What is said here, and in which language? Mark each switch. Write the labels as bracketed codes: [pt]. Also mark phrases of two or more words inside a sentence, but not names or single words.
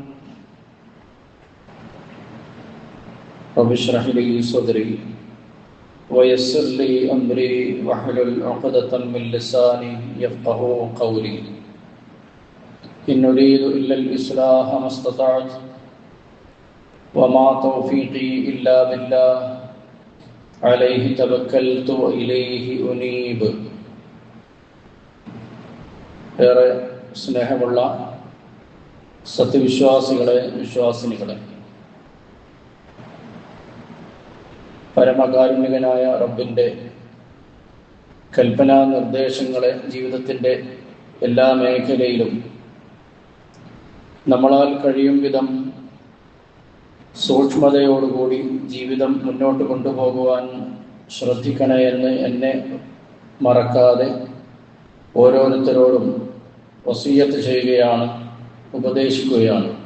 [ar] رب اشرح لي صدري ويسر لي أمري واحلل عقدة من لساني يفقهوا قولي. إن أريد إلا الإصلاح ما استطعت وما توفيقي إلا بالله عليه توكلت وإليه أنيب. [ml] ഏറെ സ്നേഹമുള്ള സത്യവിശ്വാസികളെ, വിശ്വാസിനികളെ, പരമകാരുണികനായ റബ്ബിൻ്റെ കൽപ്പനാ നിർദ്ദേശങ്ങളെ ജീവിതത്തിൻ്റെ എല്ലാ മേഖലയിലും നമ്മളാൽ കഴിയും വിധം സൂക്ഷ്മതയോടുകൂടി ജീവിതം മുന്നോട്ട് കൊണ്ടുപോകുവാൻ ശ്രദ്ധിക്കണേ എന്ന് എന്നെ മറക്കാതെ ഓരോരുത്തരോടും വസിയ്യത്ത് ചെയ്യുകയാണ്, ഉപദേശിക്കുകയാണ്.